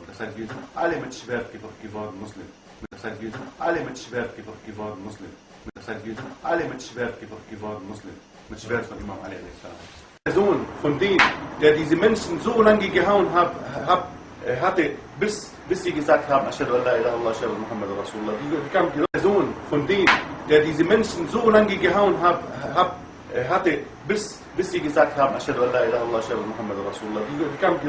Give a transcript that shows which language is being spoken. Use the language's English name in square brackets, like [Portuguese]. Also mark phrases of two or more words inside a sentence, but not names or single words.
[German] Das heißt, wir sind alle mit Schwert geworden Muslim. Das heißt, wir sind alle mit Schwert geworden Muslim. Das heißt, wir sind alle mit Schwert geworden Muslim. Mit Schwert von Imam Ali. Der Sohn von dem, der diese Menschen so lange gehauen hatte, bis sie gesagt haben, [Arabic] أشهد أن لا إله إلا الله أشهد أن محمدا رسول الله. [German] Der Sohn von dem, der diese Menschen so lange gehauen hatte, bis sie gesagt haben, [Arabic] أشهد أن لا إله إلا الله أشهد أن محمدا رسول الله.